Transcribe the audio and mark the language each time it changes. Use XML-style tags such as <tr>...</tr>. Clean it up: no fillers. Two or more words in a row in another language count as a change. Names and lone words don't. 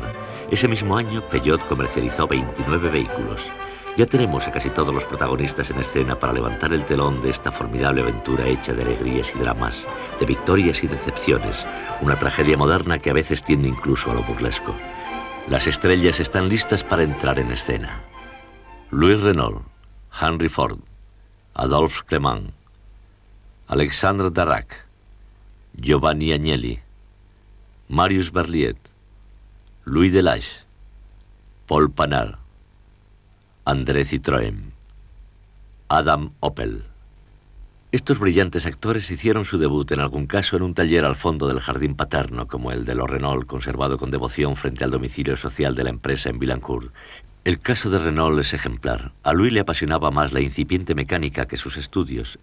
<es>Ese mismo año, Peugeot comercializó 29 vehículos. Ya tenemos a casi todos los protagonistas en escena para levantar el telón de esta formidable aventura hecha de alegrías y dramas, de victorias y decepciones, una tragedia moderna que a veces tiende incluso a lo burlesco. Las estrellas están listas para entrar en escena. Louis Renault, Henry Ford, Adolphe Clément, Alexandre Darrac, Giovanni Agnelli, Marius Berliet, Louis Delage, Paul Panard, André Citroën, Adam Opel. Estos brillantes actores hicieron su debut en algún caso en un taller al fondo del jardín paterno, como el de los Renault, conservado con devoción frente al domicilio social de la empresa en Villancourt. El caso de Renault es ejemplar. A Louis le apasionaba más la incipiente mecánica que sus estudios.</es>